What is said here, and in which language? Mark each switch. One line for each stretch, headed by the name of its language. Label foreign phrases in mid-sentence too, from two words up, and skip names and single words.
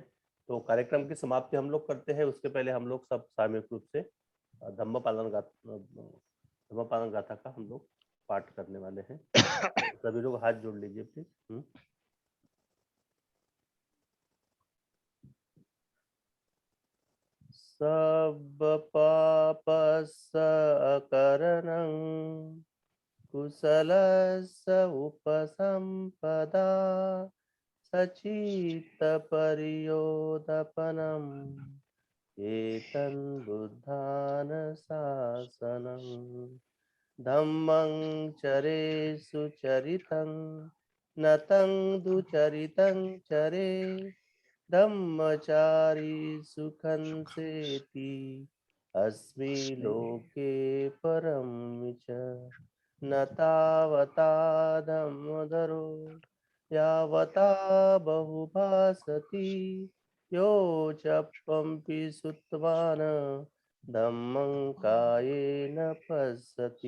Hindi: तो कार्यक्रम की समाप्ति हम लोग करते हैं, उसके पहले हम लोग सब सामूहिक रूप से धम्मपालन गाथा का हम लोग पाठ करने वाले हैं। सभी लोग हाथ जोड़ लीजिए प्लीज।
Pali: सब पाप सकरणं कुशलस्य उपसंपदा सचित्त परियोदपनम् एतं बुद्धान शासनं धम्मं चरे सुचरितं नतं दुचरितं चरे धम्मचारी सुखं सेति अस्मि लोके परं च न तावता धम्मधरो यावता बहुभासति यो चप्पम्पि सुत्वान् धम्मं कायेन पश्यति